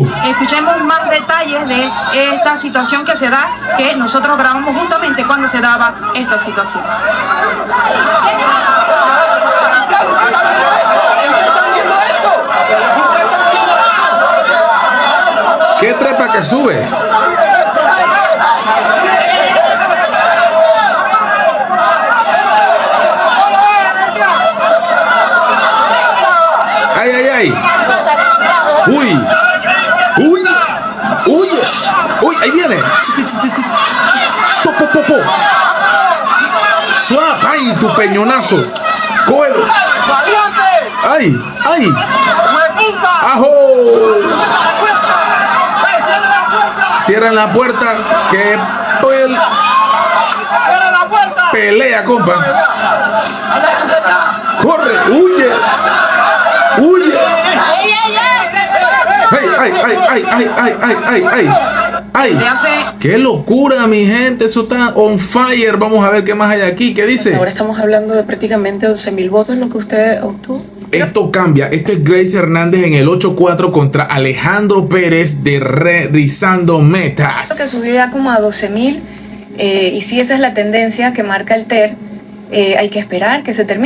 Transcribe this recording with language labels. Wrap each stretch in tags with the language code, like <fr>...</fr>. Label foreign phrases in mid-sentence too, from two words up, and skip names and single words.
<es>Escuchemos más detalles de esta situación que se da, que nosotros grabamos justamente cuando se daba esta situación. ¡Qué trepa que sube! ¡Ay, ay, ay! ¡Uy! ¡Uy! ¡Uy! ¡Uy! ¡Ahí viene! ¡Po, po, po, po! ¡Suave! ¡Ay, tu peñonazo! ¡Cógelo! ¡Ay! ¡Ay! ¡Ajo! Cierran la puerta, que pues pelea, compa. Corre, huye, huye. Ay, ay, ay, ay, ay, ay, ay, ay, ay. Qué locura, mi gente, eso está</es> <en>on fire.</en> <es>Vamos a ver qué más hay aquí. ¿Qué dice? Ahora estamos hablando de prácticamente 12,000 votos, lo que usted obtuvo. Esto cambia. Esto es Grace Hernández en el 8-4 contra Alejandro Pérez de Rizando Metas. Que subió ya como a 12,000 y si esa es la tendencia que marca el TER, hay que esperar que se termine.</es>